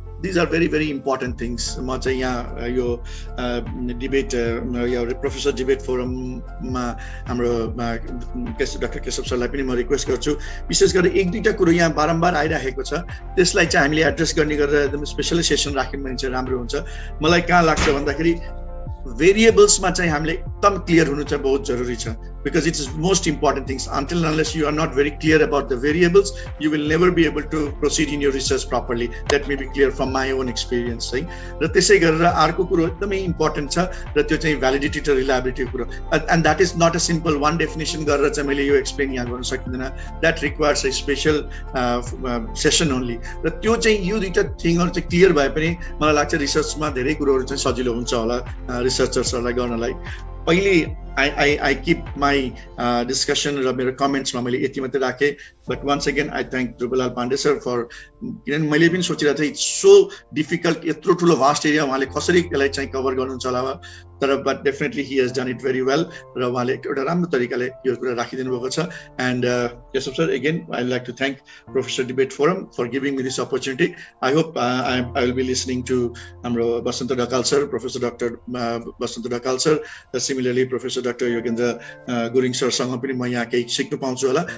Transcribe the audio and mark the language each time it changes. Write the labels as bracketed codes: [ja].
[ne] These are very very important things. म चाहिँ यहाँ यो डिबेट यो प्रोफेसर डिबेट फोरममा हाम्रो डाक्टर केशव सरलाई पनि म रिक्वेस्ट गर्छु, विशेष गरेर एक दुईवटा कुरो यहाँ बारम्बार आइरहेको छ, त्यसलाई चाहिँ हामीले एड्रेस गर्ने गरेर एकदम स्पेसली सेसन राख्यौँ भने चाहिँ राम्रो हुन्छ। मलाई कहाँ लाग्छ भन्दाखेरि भेरिएबल्समा चाहिँ हामीले एकदम क्लियर हुनु चाहिँ बहुत जरुरी छ, [en] because it is most important things. Until and unless you are not very clear about the variables, you will never be able to proceed in your research properly. That may be clear from my own experience. [ne] है र त्यसै गरेर अर्को कुरो एकदमै important छ र त्यो चाहिँ भ्यालिडिटी र रिलायबिलिटी कुरो, [en] and that is not a simple one definition [ne] गरेर चाहिँ मैले यो एक्सप्लेन यहाँ गर्न सकिँदैन. [en] That requires a special session only. [ne] र त्यो चाहिँ यो दुईटा थिङहरु चाहिँ क्लियर भए पनि मलाई लाग्छ रिसर्चमा धेरै कुरोहरु चाहिँ सजिलो हुन्छ होला रिसर्चर्सहरुलाई गर्नलाई. पहिले [en] I keep my discussion [ne] र मेरो कमेन्ट्समा मैले यति मात्रै राखेँ. [en] But once again I thank Dhruvalal Pandey sir for, [ne] किनभने मैले पनि सोचिरहेको थिएँ [en] it's so difficult, [ne] यत्रो ठुलो भास्ट एरिया उहाँले कसरी यसलाई चाहिँ कभर गर्नुहुन्छ होला, तर [en] but definitely he has done it very well [ne] र उहाँले एउटा राम्रो तरिकाले यो कुरा राखिदिनु भएको छ. [en] And Keshav sir, again I would like to thank Professor Debate Forum for giving me this opportunity. I hope I will be listening to हाम्रो Basant Dhakal sir, Professor Dr. Basant Dhakal sir, similarly Professor Dr. [ne] Yogendra Guring sir सँग पनि म यहाँ केही सिक्न पाउँछु होला.